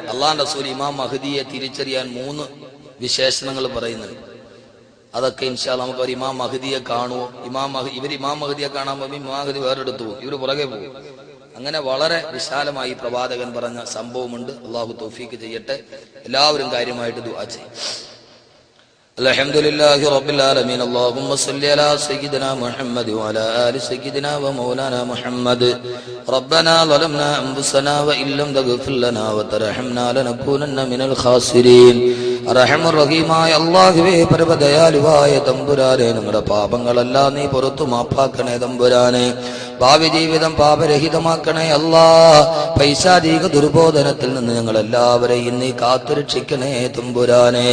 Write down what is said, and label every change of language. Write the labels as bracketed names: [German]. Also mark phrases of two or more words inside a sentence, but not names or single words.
[Malayalam] അള്ളാഹുവിന്റെ റസൂൽ ഇമാം മഹ്ദിയെ തിരിച്ചറിയാൻ 3 വിശേഷണങ്ങൾ പറയുന്നുണ്ട്. അതൊക്കെ [Arabic] إن شاء الله [Malayalam] നമുക്ക് ഒരു ഇമാം മഹ്ദിയെ കാണുമോ? ഇവർ ഇമാം മഹ്ദിയെ കാണാൻ പോകുമ്പോൾ ഇമാം മഹ്ദി വേറെടുത്തു പോകും, ഇവർ പുറകെ പോകും. അങ്ങനെ വളരെ വിശാലമായി പ്രവാചകൻ പറഞ്ഞ സംഭവമുണ്ട്. അള്ളാഹു തൗഫീക്ക് ചെയ്യട്ടെ. എല്ലാവരും കാര്യമായിട്ട് ദുആ ചെയ്യും. [Arabic] الحمدلله رب العالمين اللهم صل على سيدنا محمد وعلى آل سيدنا ومولانا محمد ربنا ظلمنا أنفسنا وإن لم تغفر لنا وترحمنا لنكونن من الخاسرين [Malayalam] റഹീമുർ റഹീമായ അല്ലാഹുവേ, പരമദയാലുവായ തമ്പുരാനെ, നമ്മുടെ പാപങ്ങളെല്ലാം നീ പുറത്തു മാപ്പാക്കണേ തമ്പുരാനെ. ഭാവി ജീവിതം പാപരഹിതമാക്കണേ അല്ലാ. പൈശാചിക ദുർബോധനത്തിൽ നിന്ന് ഞങ്ങളെല്ലാവരെയും നീ കാത്തുരക്ഷിക്കണേ തമ്പുരാനെ.